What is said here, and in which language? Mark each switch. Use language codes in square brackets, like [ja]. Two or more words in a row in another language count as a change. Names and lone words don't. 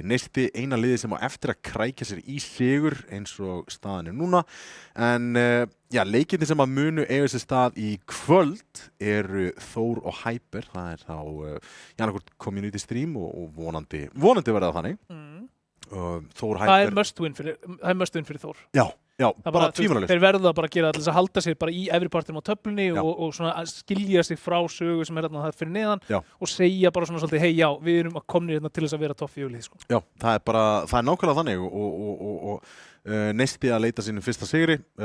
[is] Neisti eina liði sem á eftir að krækja sér í sigur eins og staðan er núna. En leikirnir sem að munu eiga sér stað í kvöld eru Þór og Hyper. Það er þá annarkvort [en] community stream [is] og vonandi verða það þannig. Þór, Hyper. Það er [en] must win [is] fyrir Þór. Já, bara tvímælalaust. Þeir verða bara að gera til þess að halda sig bara í efri partinum á töflunni og svona að skilja sig frá sögu sem er þarna þar fyrir neðan og segja bara svona svolítið, hey, við erum að komnir hérna til þess að vera topp 4 lið, sko. Já, það er nákvæmlega þannig og Neisti að leita sínum fyrsta sigri.